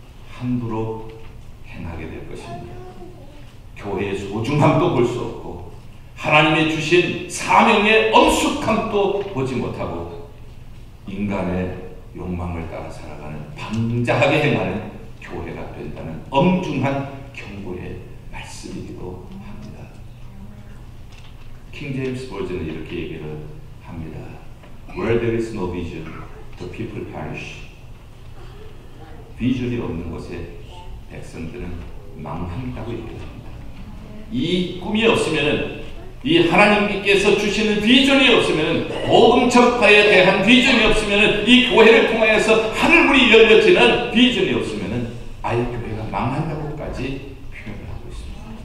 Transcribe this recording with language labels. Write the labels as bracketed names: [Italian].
[Korean] 함부로 행하게 될 것입니다. 교회의 소중함도 볼 수 없고 하나님의 주신 사명의 엄숙함도 보지 못하고 인간의 욕망을 따라 살아가는 방자하게 행하는 교회가 된다는 엄중한 경고의 말씀이기도 합니다. 킹 제임스 버전은 이렇게 얘기를 합니다. [English] Where there is no vision, the people perish. [Korean] 비전이 없는 곳에 백성들은 망한다고 얘기합니다. 이 꿈이 없으면은 이 하나님께서 주시는 비전이 없으면은 복음 전파에 대한 비전이 없으면은 이 교회를 통하여서 하늘문이 열려지는 비전이 없으면은 아예 교회가 망한다고까지 표현을 하고 있습니다.